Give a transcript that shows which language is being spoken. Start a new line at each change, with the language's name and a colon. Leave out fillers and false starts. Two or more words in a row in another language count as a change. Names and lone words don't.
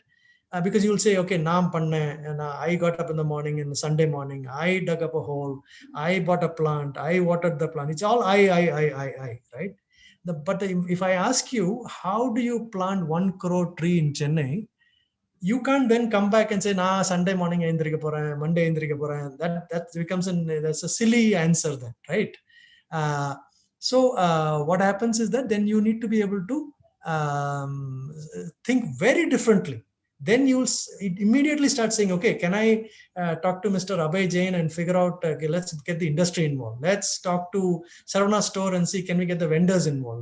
English: Because you will say, okay,
Tamil: நாம் பண்ண,
English: and I got up in the morning, and Sunday morning, I dug up a hole, I bought a plant, I watered the plant. It's all I, right? But if I ask you, how do you plant 1 crore tree in Chennai? You can't then come back and say, nah, Sunday morning
Tamil: எழுந்திரிக்க போறேன்,
English: Monday
Tamil: எழுந்திரிக்க போறேன்.
English: That becomes that's a silly answer then, right? So what happens is that then you need to be able to think very differently. Then you'll immediately start saying, okay, can I talk to Mr. Abhay Jain and figure out, okay, let's get the industry involved. Let's talk to Saravana store and see, can we get the vendors involved?